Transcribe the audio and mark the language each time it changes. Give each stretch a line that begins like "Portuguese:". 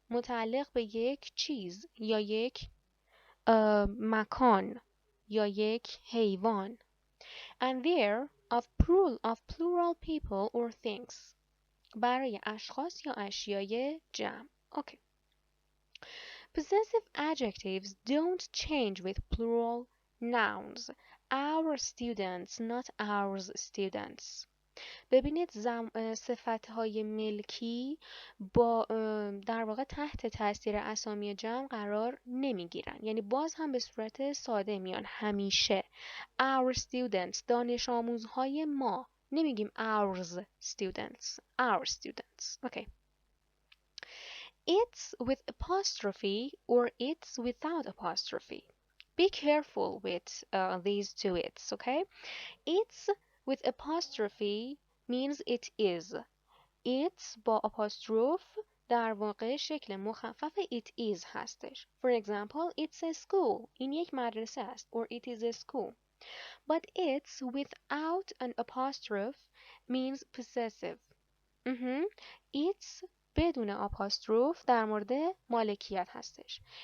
Persian: متعلق به یک چیز یا یک مکان یا یک حیوان.
English: And there of plural people or things.
Persian: برای اشخاص یا اشیای جمع.
English: Okay. Possessive adjectives don't change with plural nouns. Our students, not ours students.
Persian: ببینید صفتهای ملکی با در واقع تحت تاثیر اسامی جمع قرار نمیگیرن. یعنی باز هم به صورت ساده میان همیشه.
English: Our students،
Persian: دانش آموزهای ما. نمیگیم
English: ours students. Our students. Okay. It's with apostrophe or it's without apostrophe. Be careful with these two it's, okay? It's with apostrophe means it is.
Persian: It's با apostrophe در واقع شکل مخفف it is هستش.
English: For example, it's a school.
Persian: این یک مدرسه است.
English: Or it is a school. But it's without an apostrophe means possessive.
Persian: It's بدون آپاستروف در مورد مالکیت هستش.